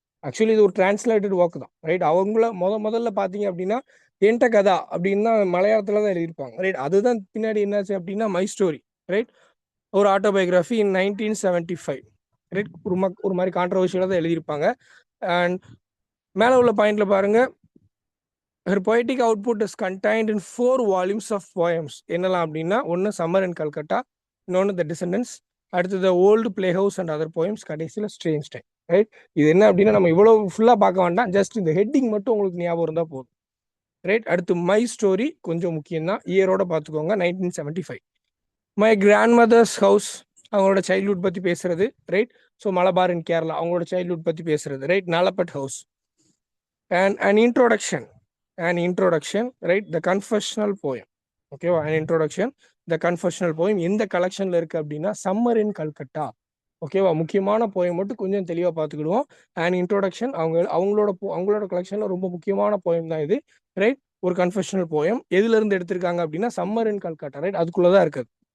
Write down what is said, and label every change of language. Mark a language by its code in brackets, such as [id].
[ta] Actually இது ஒரு translated work தான், ரைட். அவங்கள முதல்ல பார்த்தீங்க அப்படின்னா என்ட கதா அப்படின்னு தான் மலையாளத்தில் தான் எழுதியிருப்பாங்க, ரைட். அதுதான் பின்னாடி என்னாச்சு அப்படின்னா [en] My story, right, ஒரு autobiography in 1975, right. [ta] ஒரு மாதிரி கான்ட்ரவர்ஷியலாக தான் எழுதியிருப்பாங்க. அண்ட் மேலே உள்ள பாயிண்ட்ல பாருங்க, [en] her poetic output is contained in 4 volumes of poems. [ta] என்னலாம் அப்படின்னா ஒன்று சம்மர் இன் கல்கட்டா, இன்னொன்று த டிசெண்டன்ஸ், அடுத்து த old play house and other poems, கடைசியில் ஸ்ட்ரேஞ்ச் டைம், ரைட். இது என்ன அப்படின்னா நம்ம இவ்வளோ ஃபுல்லாக பார்க்க வேண்டாம், ஜஸ்ட் இந்த ஹெட்டிங் மட்டும் உங்களுக்கு ஞாபகம் இருந்தால் போதும், ரைட். அடுத்து மை ஸ்டோரி கொஞ்சம் முக்கியம் தான், இயரோட பார்த்துக்கோங்க, 1975. [en] my grandmother's house, [ta] அவங்களோட [en] childhood [ta] பற்றி பேசுறது, [en] Right. So Malabar in Kerala, [ta] அவங்களோட [en] childhood [ta] பற்றி பேசுறது, [en] Right. Nalapat house. [ta] And [en] an introduction, right, the confessional poem, [ta] ஓகேவா. [en] an introduction, the confessional poem [ta] எந்த கலெக்ஷன்ல இருக்கு அப்படின்னா [en] summer in Calcutta, [ta] ஓகேவா. முக்கியமான போயம் மட்டும் கொஞ்சம் தெளிவாக பார்த்துக்கிடுவோம். அண்ட் இன்ட்ரோடக்ஷன் அவங்களோட கலெக்ஷன்ல ரொம்ப முக்கியமான போயம் தான் இது, ரைட். ஒரு கன்ஃபெஷனல் போயம் எதுல இருந்து எடுத்திருக்காங்க அப்படின்னா சம்மர் இன் கல்கட்டா, ரைட். அதுக்குள்ளதான் இருக்குது.